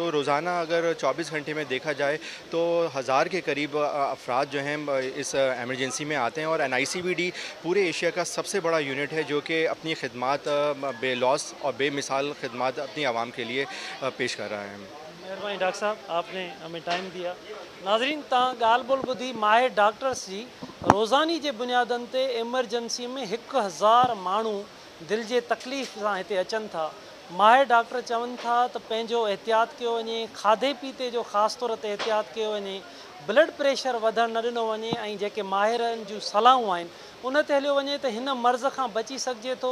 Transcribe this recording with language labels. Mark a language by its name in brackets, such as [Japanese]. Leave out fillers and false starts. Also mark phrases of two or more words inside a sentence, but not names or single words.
[Urdu] تو روزانہ اگر 24 گھنٹے میں دیکھا جائے تو 1000 کے قریب افراد جو ہیں اس ایمرجنسی میں آتے ہیں، اور NICVD پورے ایشیا کا سب سے بڑا یونٹ ہے جو کہ اپنی خدمات بے لوث اور بے مثال خدمات اپنی عوام کے لیے پیش کر رہا ہے۔ مہربانی ڈاکٹر صاحب، آپ نے ہمیں ٹائم دیا۔ [Sindhi] ناظرین، تاں ॻाल्हि ॿोल ॿुधी ماہر ڈاکٹرس جی روزانی जे बुनियादनि ते एमरजेंसी में 1000 माण्हू दिलि जे तकलीफ़ सां हिते अचनि था। माहिर डॉक्टर चवनि था त पंहिंजो एहतियात कयो वञे, खाधे पीते जो ख़ासि तौर ते एहतियात कयो वञे, ब्लड प्रेशर वधणु न ॾिनो वञे, ऐं जेके माहिरनि जूं सलाहूं आहिनि उन ते हलियो वञे त हिन मर्ज़ खां बची सघिजे थो।